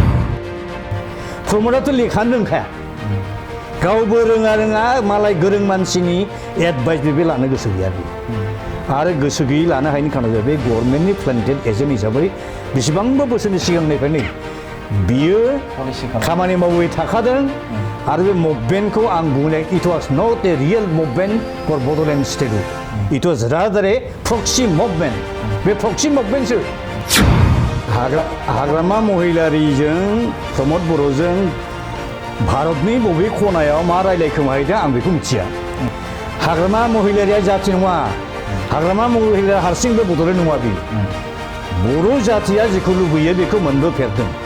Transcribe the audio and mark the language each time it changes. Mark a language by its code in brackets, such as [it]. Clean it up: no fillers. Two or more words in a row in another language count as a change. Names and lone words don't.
[brx] प्रमदाथ' लेखानो रोंखाया गावबो रोङा मालाय गोरों मानसिनि एडभाइस बे लानो गोसो गैया बे आरो गोसो गैयै लानो हायैनि खारनाव जाबाय बे गभर्नमेन्टनि [en] planted agent [brx] हिसाबै बेसेबांबा बोसोरनि सिगांनिफ्रायनो बियो खामानि मावबाय थाखादों आरो बे मुभमेन्टखौ आं बुंनाय [en] it was not a real movement for Bodoland State it was rather a proxy movement [brx] बे प्रक्सि मुभमेन्टसो हाग्रामा महिलारिजों प्रमद बर'जों भारतनि बबे खनायाव मा रायलायखोमाहैदों आं बेखौ मिथिया हाग्रामा महिलारिया जाथि नङा हाग्रामा महिलारिया हारसिंबो बड'लेण्ड नङा बे बर' जाथिया जेखौ लुबैयो बेखौ मोनबोफेरदों